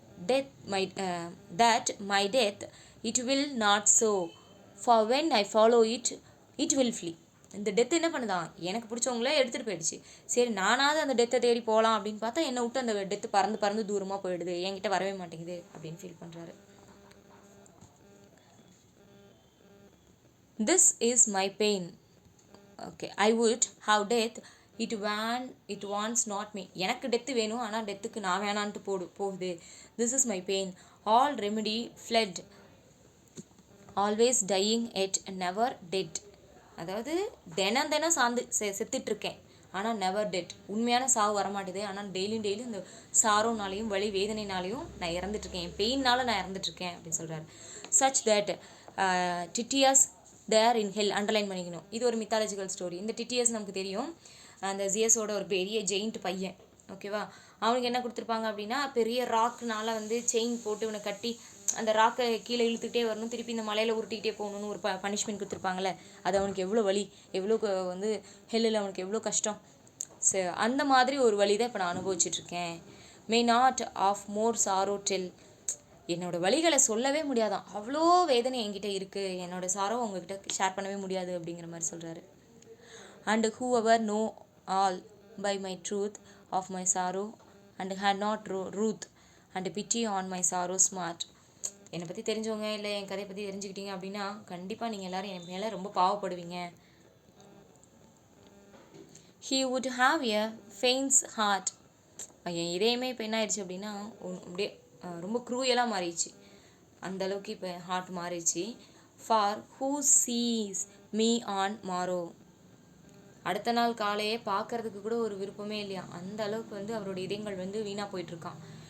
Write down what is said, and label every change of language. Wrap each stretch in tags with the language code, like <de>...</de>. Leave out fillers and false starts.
<en>that my death it will not so, for when I follow it it will flee.</en> <ta>இந்த death என்ன பண்ணுதான், எனக்கு பிடிச்சவங்களே எடுத்துகிட்டு போயிடுச்சு, சரி நானாவது அந்த டெத்தை தேடி போகலாம் அப்படின்னு பார்த்தா என்னை விட்டு அந்த டெத்து பறந்து தூரமாக போயிடுது, என்கிட்ட வரவே மாட்டேங்குது அப்படின்னு ஃபீல் பண்ணுறாரு.</ta> <en>This is my pain. Okay, I would have death, it wants not me.</en> <ta>எனக்கு டெத்து வேணும், ஆனால் டெத்துக்கு நான் வேணான்ட்டு போகுது.</ta> <en>This is my pain. All remedy fled, always dying yet never dead.</en> <ta>அதாவது தினம் செத்துட்ருக்கேன் ஆனால்</ta> <en>never dead,</en> <ta>உண்மையான சாவு வரமாட்டேது, ஆனால் டெய்லியும் இந்த சாரோனாலையும் வலி வேதனைனாலையும் நான் இறந்துட்டுருக்கேன், என் பெயின்னால நான் இறந்துட்டுருக்கேன் அப்படின்னு சொல்கிறாரு.</ta> <en>such that Titius there in hell,</en> <ta>underline பண்ணிக்கணும். இது ஒரு மித்தாலஜிக்கல் ஸ்டோரி. இந்த டிடிஎஸ் நமக்கு தெரியும், அந்த ஜியஸோட ஒரு பெரிய ஜெயிண்ட் பையன், ஓகேவா. அவனுக்கு என்ன கொடுத்துருப்பாங்க அப்படின்னா, பெரிய ராக்குனால வந்து செயின் போட்டு இவனை கட்டி அந்த ராக்கை கீழே இழுத்துக்கிட்டே வரணும், திருப்பி இந்த மலையில் உருட்டிக்கிட்டே போகணுன்னு ஒரு பனிஷ்மெண்ட் கொடுத்துருப்பாங்களே, அது அவனுக்கு எவ்வளோ வலி, எவ்வளோ வந்து ஹெல்லில் அவனுக்கு எவ்வளோ கஷ்டம். அந்த மாதிரி ஒரு வலி தான் இப்போ நான் அனுபவிச்சுட்ருக்கேன்.</ta> <en>may not of more sorrow tell,</en> <ta>என்னோடய வலிகளை சொல்லவே முடியாதான், அவ்வளோ வேதனை என்கிட்ட இருக்குது, என்னோடய சாரோ உங்ககிட்ட ஷேர் பண்ணவே முடியாது அப்படிங்கிற மாதிரி சொல்கிறாரு.</ta> <en>And who ever know all by my truth of my sorrow and had not ruth and pity on my sorrow smart.</en> <ta>என்னை பற்றி தெரிஞ்சவங்க இல்லை என் கதையை பற்றி தெரிஞ்சுக்கிட்டீங்க அப்படின்னா கண்டிப்பாக நீங்கள் எல்லோரும் என் மேலே ரொம்ப பாவப்படுவீங்க.</ta> <en>he would have a faint heart.</en> <ta>என் இதயமே இப்போ என்ன ஆயிடுச்சு அப்படின்னா அப்படியே ரொம்ப க்ரூயலாக மாறிடுச்சு. அந்தளவுக்கு இப்போ ஹார்ட் மாறிடுச்சு.</ta> <en>For who sees me on morrow.</en> <ta>அடுத்த நாள் காலையே பார்க்கறதுக்கு கூட ஒரு விருப்பமே இல்லையா, அந்த அளவுக்கு வந்து அவரோட இதயங்கள் வந்து வீணாக போயிட்டுருக்கான்.</ta>